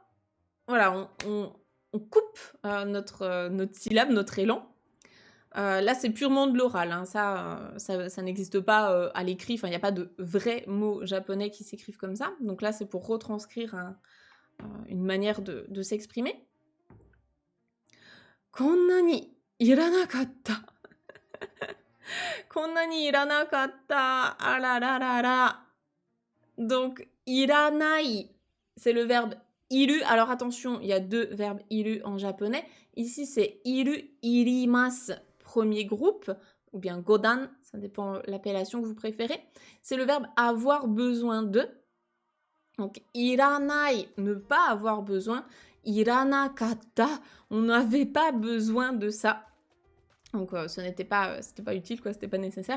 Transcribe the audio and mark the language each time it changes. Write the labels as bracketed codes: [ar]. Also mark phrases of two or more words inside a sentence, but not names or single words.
[fr] Voilà, on coupe notre syllabe, notre élan. Là, c'est purement de l'oral. Hein. Ça n'existe pas à l'écrit. Enfin, il n'y a pas de vrais mots japonais qui s'écrivent comme ça. Donc là, c'est pour retranscrire une manière de s'exprimer. [ja] Konna ni iranakatta. Konna ni iranakatta. Arararara. [fr] Donc, iranai, c'est le verbe iru. Alors attention, il y a deux verbes iru en japonais. Ici, c'est [ja] iru, irimasu, [fr] premier groupe, ou bien godan, ça dépend l'appellation que vous préférez. C'est le verbe avoir besoin de. Donc, iranai, ne pas avoir besoin. Iranakatta, on n'avait pas besoin de ça. Donc, c'était pas utile, quoi, c'était pas nécessaire.